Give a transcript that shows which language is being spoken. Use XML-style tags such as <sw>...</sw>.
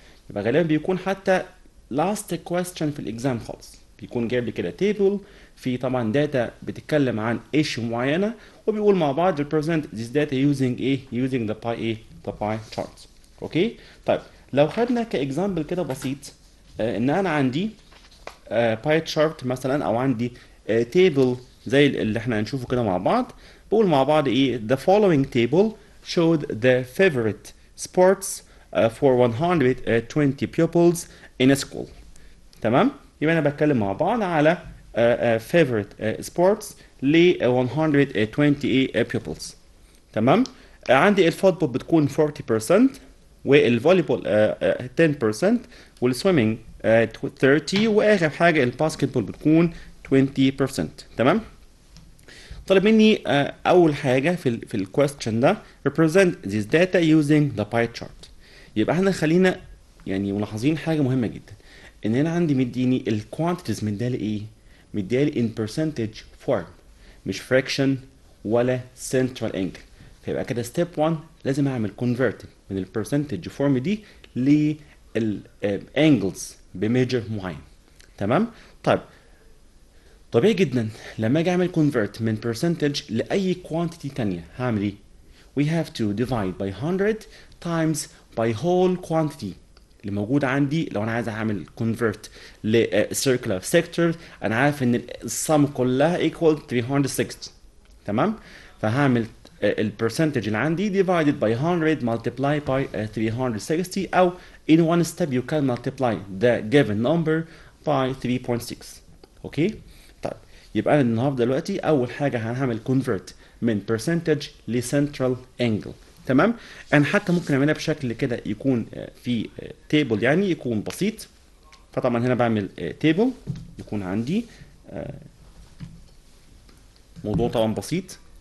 <ar>يبقى غالبا بيكون حتى لاست كويستشن في الاكزام خالص، بيكون جايب لي كده تيبل في طبعا داتا بتتكلم عن ايشو معينه، وبيقول مع بعض</ar> <en>represent this data using</en> <ar>ايه؟ using the pie ايه؟ the pie chart. اوكي. طيب لو خدنا كاكزامبل كده بسيط ان انا عندي pie chart مثلا، او عندي تيبل زي اللي احنا هنشوفه كده مع بعض. بقول مع بعض ايه؟</ar> <en>the following table showed the favorite sports for 120 pupils in a school.</en> <ar>تمام. يبقى انا بتكلم مع بعض على favorite sports ل 120 pupils. تمام. عندي الفوتبول بتكون 40%، والفوليبول 10%، والسويمنج 30%، واخر حاجه الباسكتبول بتكون 20%. تمام. طلب مني اول حاجه في الكويستشن ده</ar> <en>represent this data using the pie chart.</en> <ar>يبقى احنا خلينا يعني ملاحظين حاجه مهمه جدا، ان انا عندي مديني الكوانتيتيز من ده لايه؟ مديالي in percentage form مش fraction ولا central angle. فيبقى كده step 1 لازم اعمل convert من ال percentage form دي لل angles بميجر معين. تمام؟ طيب طبيعي جدا لما اجي اعمل convert من percentage لاي quantity تانية هعمل ايه؟</ar> <en>we have to divide by 100 times by whole quantity</en> <ar>اللي موجود عندي. لو انا عايز اعمل convert ل circular sector انا عارف ان السم كلها equal 360. تمام؟ فهعمل البرسنتج اللي عندي divided by 100 multiply by 360 او</ar> <en>in one step you can multiply the given number by 3.6.</en> <ar>اوكي؟ طيب يبقى انا النهارده دلوقتي اول حاجه هنعمل convert من percentage ل central angle. تمام؟ انا حتى ممكن اعملها بشكل كده يكون في table يعني يكون بسيط. فطبعا هنا بعمل table يكون عندي موضوع طبعا بسيط.</ar>